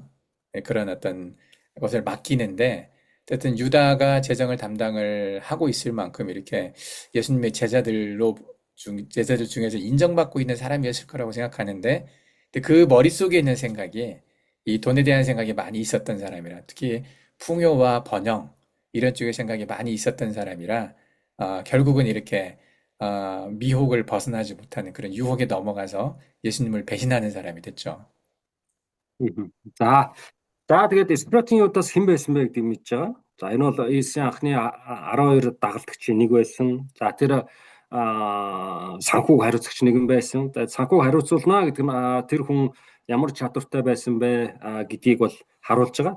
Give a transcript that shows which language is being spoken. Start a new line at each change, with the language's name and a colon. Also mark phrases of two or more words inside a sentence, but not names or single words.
Korean: 네, 그런 어떤 것을 맡기는데 어쨌든 유다가 재정을 담당을 하고 있을 만큼 이렇게 예수님의 제자들 중에서 인정받고 있는 사람이었을 거라고 생각하는데 근데 그 머릿속에 있는 생각이 이 돈에 대한 생각이 많이 있었던 사람이라 특히 풍요와 번영 이런 쪽의 생각이 많이 있었던 사람이라 결국은 이렇게 미혹을 벗어나지 못하는 그런 유혹에 넘어가서 예수님을 배신하는 사람이 됐죠.
Mongolian: За. За тэгээд Скратийн Юдас хэн байсан бэ гэдгийг мэдж байгаа. За энэ бол Иесийн анхны 12 дагалдагчийн нэг байсан. За тэр санхүүг хариуцагч нэгэн байсан. За санхүүг хариуцуулна гэдэг нь тэр хүн ямар чадвартай байсан бэ гэдгийг бол харуулж байгаа.